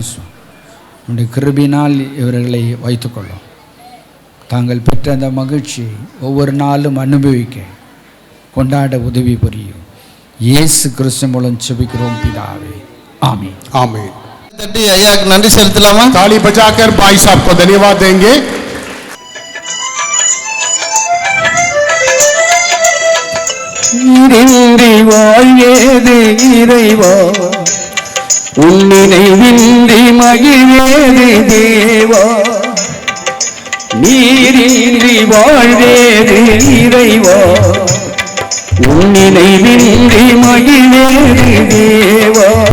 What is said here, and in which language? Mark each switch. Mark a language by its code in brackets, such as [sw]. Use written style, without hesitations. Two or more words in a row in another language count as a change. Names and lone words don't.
[ta] உன்னுடைய கிருபையினால் இவர்களை வைத்துக்கொள்ளும். தாங்கள் பெற்ற அந்த மகிழ்ச்சியை ஒவ்வொரு நாளும் அனுபவிக்க கொண்டாட உதவி புரியும். இயேசு கிறிஸ்து மூலம் ஜெபிக்கிறோம் பிதாவே, ஆமென். ஆமென். தட்டி ஐயாக்கு நன்றி செலுத்தலாமா? [hi] ताली बजाकर भाई साहब को धन्यवाद देंगे. [ta] நீரின்றி வாழ்வேது இறைவா, உன் நினைவின்றி மகிழ்வேது தேவா. நீரின்றி வாழ்வேது இறைவா, உன் நினைவின்றி மகிழ்வேது தேவா.